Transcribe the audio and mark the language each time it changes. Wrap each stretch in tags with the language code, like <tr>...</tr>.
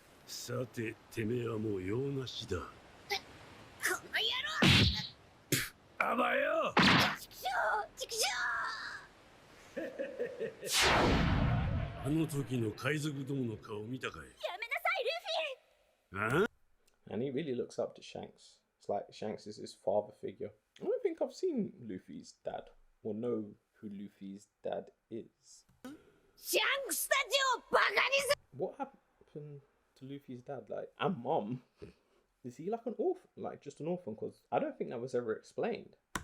<ja>さて、てめえはもう用なしだ。この野郎。あばよ。ちくしょう。あの時の海賊どもの顔見たかい。やめなさい、ルフィ。あ</ja> <en>And he really looks up to Shanks. It's like Shanks is his father figure. I don't think I've seen Luffy's dad or know who Luffy's dad is.</en> <ja>シャンクスたちをバカにす。</ja> <en>What happened to Luffy's dad? Like, and mom? Is he like an orphan? Like, just an orphan? Because I don't think that was ever explained.</en>